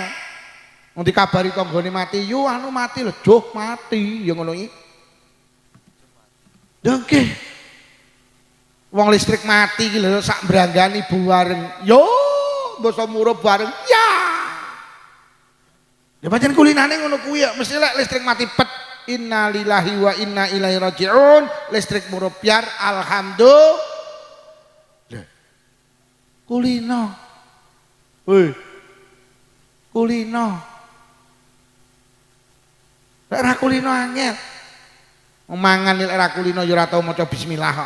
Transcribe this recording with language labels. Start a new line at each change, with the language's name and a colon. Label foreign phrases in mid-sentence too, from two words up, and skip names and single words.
Javanese: Wong dikabari tanggane mati, yo anu mati lho, joh mati, ya ngono iki. Dongke. Wong listrik mati iki lho sak branggani bareng. Yo, basa murup bareng. Ya. Ya pancen kulinane ngono kuwi ya, mesti lek listrik mati pet.
Arabic: إنا لله وإنا إليه راجعون.
Javanese: Listrik murup biar alhamdulillah. Kulino. Woi. Kulino. Lek ra kulino angel. Mangan lek ra kulino ya ora tau maca bismillah kok.